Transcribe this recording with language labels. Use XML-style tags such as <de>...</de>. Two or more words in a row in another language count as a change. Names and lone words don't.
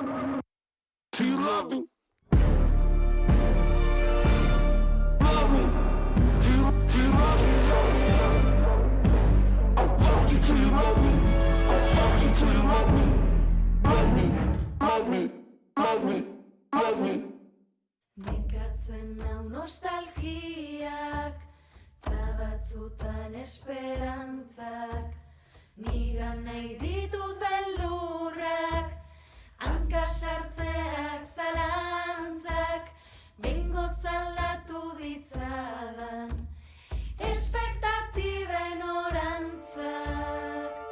<en>Till you love me. Love me. Till you love me. I'll fuck you till you love me. I'll fuck you till you love me. Love me. Love me. Love me. Love me.</en> <eu>Nekatzen nau nostalgiak, ta batzutan esperantzak, nigan nahi ditut beldurrak, hanka sartzeak zalantzak, bengo zaldatu ditzadan, espektatiben orantzak.</eu>